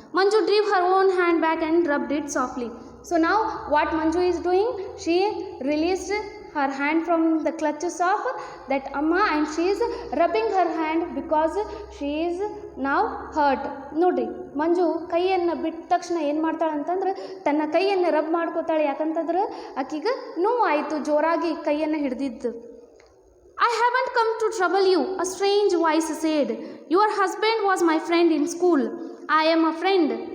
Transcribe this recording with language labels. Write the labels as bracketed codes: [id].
[en] Manju drew her own hand back and rubbed it softly. So now what Manju is doing, she released her hand from the clutches of that Amma and she is rubbing her hand because she is now hurt. [kn] ನೋಡ್ರಿ ಮಂಜು ಕೈಯನ್ನು ಬಿಟ್ಟ ತಕ್ಷಣ ಏನು ಮಾಡ್ತಾಳೆ ಅಂತಂದ್ರೆ ತನ್ನ ಕೈಯನ್ನು rub ಮಾಡ್ಕೋತಾಳೆ. ಯಾಕಂತಂದ್ರೆ ಆಕಿಗೆ ನೋವಾಯಿತು ಜೋರಾಗಿ ಕೈಯನ್ನು ಹಿಡಿದಿದ್ದು. [en] I haven't come to trouble you, a strange voice said. Your husband was my friend in school. I am a friend.